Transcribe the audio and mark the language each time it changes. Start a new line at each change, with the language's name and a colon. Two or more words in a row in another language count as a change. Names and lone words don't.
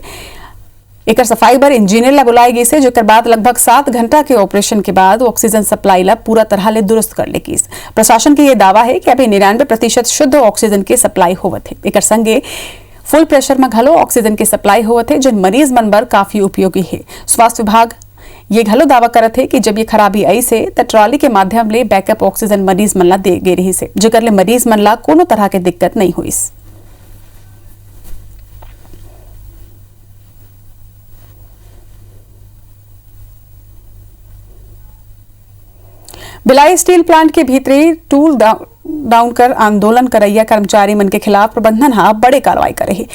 Chhattisgarhi: एक सफाई बर इंजीनियर ला बुलाई गई से, जेकर बाद लगभग 7 घंटा के ऑपरेशन के बाद ऑक्सीजन सप्लाई ला पूरा तरह ले दुरुस्त कर लेगी। प्रशासन के ये दावा है कि अभी 99% शुद्ध ऑक्सीजन की सप्लाई होवत है। एक संगे फुल प्रेशर में घलो ऑक्सीजन की सप्लाई हुए थे, जिन मरीज मन बर काफी उपयोगी है। स्वास्थ्य विभाग ये घलो दावा करत है कि जब ये खराबी आई से त ट्रॉली के माध्यम ले बैकअप ऑक्सीजन मरीज मन ला दे गे रही से, जेकर ले मरीज मन ला कोनो तरह के दिक्कत नहीं हुई। भिलाई स्टील प्लांट के भीतरी टूल डाउन कर आंदोलन करैया कर्मचारी मन के खिलाफ प्रबंधन हा बड़े कार्रवाई करे है।